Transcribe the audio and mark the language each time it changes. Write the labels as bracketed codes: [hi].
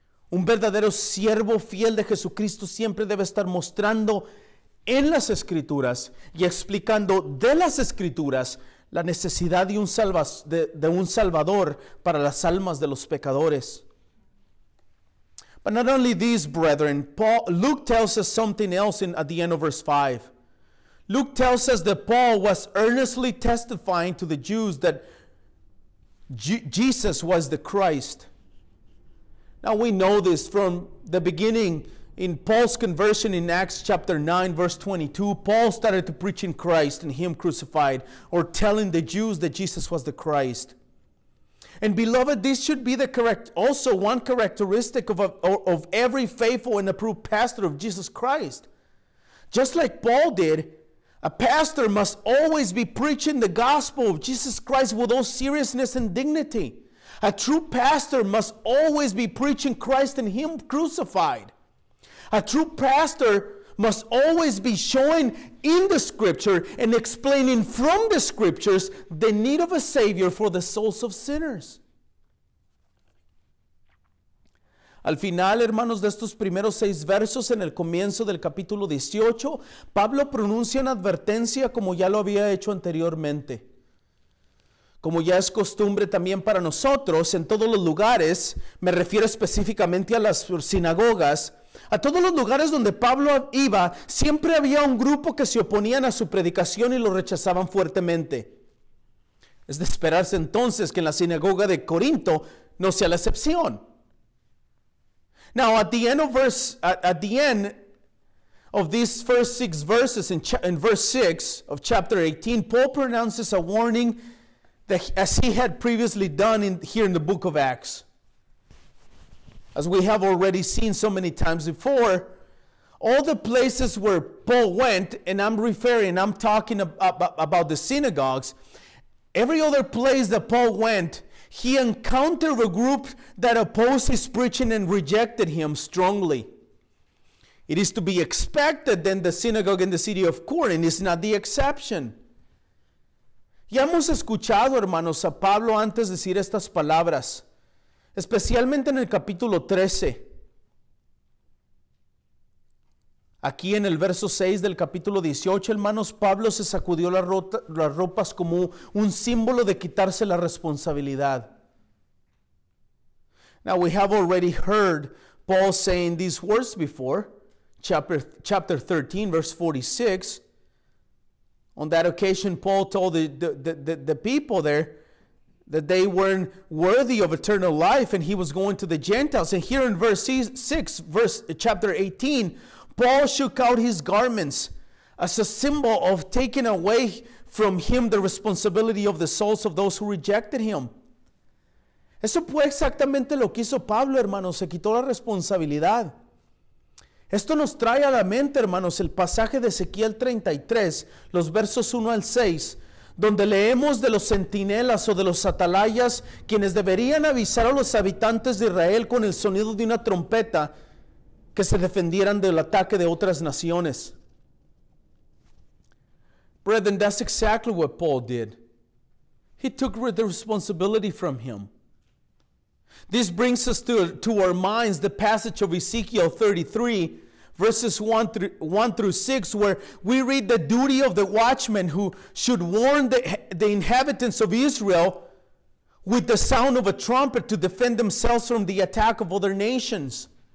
[es] Un verdadero siervo fiel de Jesucristo siempre debe estar mostrando en las Escrituras y explicando de las Escrituras la necesidad de un Salvador para las almas de los pecadores. [en] But not only these, brethren, Luke tells us something else at the end of verse 5. Luke tells us that Paul was earnestly testifying to the Jews that Jesus was the Christ. Now we know this from the beginning. In Paul's conversion in Acts chapter 9, verse 22, Paul started to preach in Christ and Him crucified, or telling the Jews that Jesus was the Christ. And beloved, this should be also one characteristic of every faithful and approved pastor of Jesus Christ. Just like Paul did, a pastor must always be preaching the gospel of Jesus Christ with all seriousness and dignity. A true pastor must always be preaching Christ and Him crucified. A true pastor must always be showing in the Scripture and explaining from the Scriptures the need of a Savior for the souls of sinners. [es] Al final, hermanos, de estos primeros 6 versos, en el comienzo del capítulo 18, Pablo pronuncia una advertencia como ya lo había hecho anteriormente. Como ya es costumbre también para nosotros, en todos los lugares, me refiero específicamente a las sinagogas, a todos los lugares donde Pablo iba, siempre había un grupo que se oponían a su predicación y lo rechazaban fuertemente. Es de esperarse entonces que en la sinagoga de Corinto no sea la excepción. [en] Now, at the end of these first 6 verses, in verse 6 of chapter 18, Paul pronounces a warning that, as he had previously done here in the book of Acts. As we have already seen so many times before, all the places where Paul went, and I'm talking about the synagogues, every other place that Paul went, he encountered a group that opposed his preaching and rejected him strongly. It is to be expected that the synagogue in the city of Corinth is not the exception. [es] Ya hemos escuchado, hermanos, a Pablo antes decir estas palabras, especialmente en el capítulo 13. Aquí en el verso 6 del capítulo 18, hermanos, Pablo se sacudió las ropas como un símbolo de quitarse la responsabilidad. [en] Now we have already heard Paul saying these words before, chapter 13, verse 46. On that occasion, Paul told the people there that they weren't worthy of eternal life, and he was going to the Gentiles. And here in verse 6, chapter 18, Paul shook out his garments as a symbol of taking away from him the responsibility of the souls of those who rejected him. [es] Eso fue exactamente lo que hizo Pablo, hermanos. Se quitó la responsabilidad. Esto nos trae a la mente, hermanos, el pasaje de Ezequiel 33, los versos 1 al 6, donde leemos de los centinelas o de los atalayas, quienes deberían avisar a los habitantes de Israel con el sonido de una trompeta que se defendieran del ataque de otras naciones. [en] Brethren, that's exactly what Paul did. He took the responsibility from him. This brings us to our minds the passage of Ezekiel 33, verses 1 through 6, where we read the duty of the watchman who should warn the inhabitants of Israel with the sound of a trumpet to defend themselves from the attack of other nations.